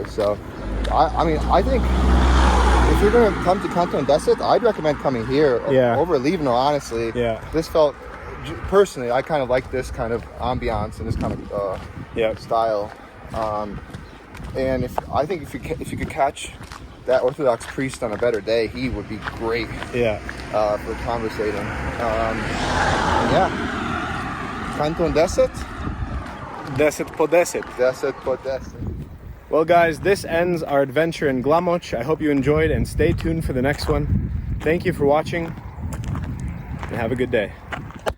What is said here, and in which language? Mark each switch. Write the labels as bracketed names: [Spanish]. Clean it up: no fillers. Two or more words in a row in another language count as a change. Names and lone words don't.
[English] So I think if you're going to come to Kanton Deset, I'd recommend coming here over Livno, honestly. Yeah. This felt, personally, I kind of like this kind of ambiance and this kind of style. And if you could catch that Orthodox priest on a better day, he would be great. For conversating. Kanton Deset. [Bosnian] Deset po deset. Deset po deset. [English] Well, guys, this ends our adventure in Glamoč. I hope you enjoyed, and stay tuned for the next one. Thank you for watching, and have a good day.